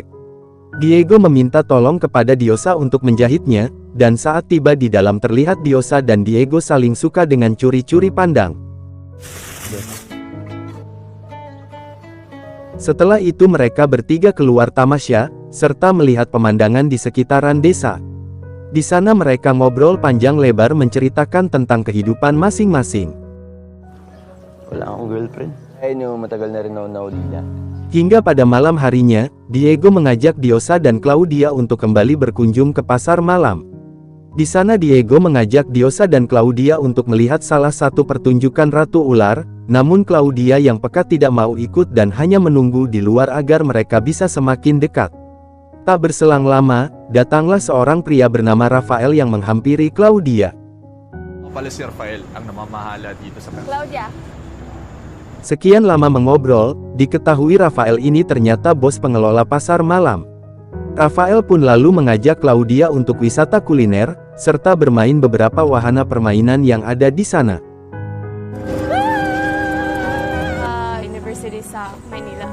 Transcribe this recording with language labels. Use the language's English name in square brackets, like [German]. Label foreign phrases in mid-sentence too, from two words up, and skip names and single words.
[Indonesian] Diego meminta tolong kepada Diosa untuk menjahitnya, dan saat tiba di dalam terlihat Diosa dan Diego saling suka dengan curi-curi pandang. Setelah itu mereka bertiga keluar tamasya, serta melihat pemandangan di sekitaran desa. Di sana mereka ngobrol panjang lebar menceritakan tentang kehidupan masing-masing. [Filipino] Wala akong girlfriend. Ayun yung matagal na rin ako naulila. [Indonesian] Hingga pada malam harinya, Diego mengajak Diosa dan Claudia untuk kembali berkunjung ke pasar malam. Di sana Diego mengajak Diosa dan Claudia untuk melihat salah satu pertunjukan Ratu Ular, namun Claudia yang peka tidak mau ikut dan hanya menunggu di luar agar mereka bisa semakin dekat. Tak berselang lama, datanglah seorang pria bernama Rafael yang menghampiri Claudia. [Filipino] Ako pala si Rafael, ang namamahala dito sa Claudia, [Indonesian] Sekian lama mengobrol, diketahui Rafael ini ternyata bos pengelola pasar malam. Rafael pun lalu mengajak Claudia untuk wisata kuliner, serta bermain beberapa wahana permainan yang ada di sana. [Filipino] University sa Manila.